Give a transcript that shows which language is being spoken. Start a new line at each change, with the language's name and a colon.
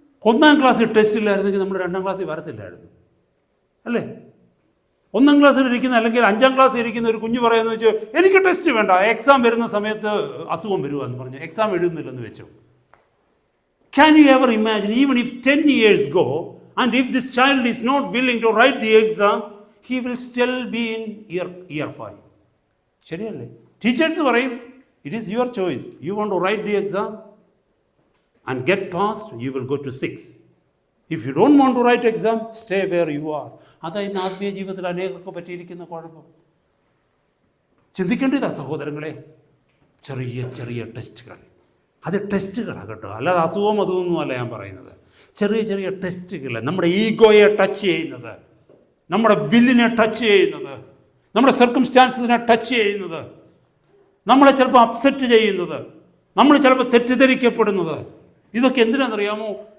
Malayalam: 1-ാം ക്ലാസ്സിൽ ടെസ്റ്റ് ഇല്ലായിരുന്നെങ്കിൽ നമ്മൾ 2-ാം ക്ലാസ്സിൽ വരത്തില്ലായിരുന്നു അല്ലേ? 1-ാം ക്ലാസ്സിൽ ഇരിക്കുന്ന, അല്ലെങ്കിൽ 5-ാം ക്ലാസ്സിൽ ഇരിക്കുന്ന ഒരു കുഞ്ഞ് പറയാമെന്ന് വെച്ചാൽ, എനിക്ക് ടെസ്റ്റ് വേണ്ട, എക്സാം വരുന്ന സമയത്ത് അസുഖം വരുക എന്ന് പറഞ്ഞു എക്സാം എഴുതുന്നില്ലെന്ന് വെച്ചു.
English: Can you ever imagine, even if 10 years go, and if this child is not willing to write the exam, he will still be in year 5.
Malayalam: ശരിയല്ലേ? ടീച്ചേഴ്സ് പറയും,
English: it is your choice. You want to write the exam and get passed, you will go to 6. If you don't want to write exam, stay where you are.
Malayalam: അതായത് ആത്മീയ ജീവിതത്തിൽ അനേകർക്ക് പറ്റിയിരിക്കുന്ന കുഴപ്പം. ചിന്തിക്കേണ്ടതാണ് സഹോദരങ്ങളെ. ചെറിയ ചെറിയ ടെസ്റ്റുകൾ, അത് ടെസ്റ്റുകളാണ് കേട്ടോ, അല്ലാതെ അസുഖം അതൊന്നുമല്ല ഞാൻ പറയുന്നത്. ചെറിയ ചെറിയ ടെസ്റ്റുകൾ നമ്മുടെ ഈഗോയെ ടച്ച് ചെയ്യുന്നത്, നമ്മുടെ വില്ലിനെ ടച്ച് ചെയ്യുന്നത്, നമ്മുടെ സർക്കംസ്റ്റാൻസിനെ ടച്ച് ചെയ്യുന്നത്, നമ്മളെ ചിലപ്പോൾ അപ്സെറ്റ് ചെയ്യുന്നത്, നമ്മൾ ചിലപ്പോൾ തെറ്റിദ്ധരിക്കപ്പെടുന്നത്, ഇതൊക്കെ എന്തിനാണെന്നറിയാമോ?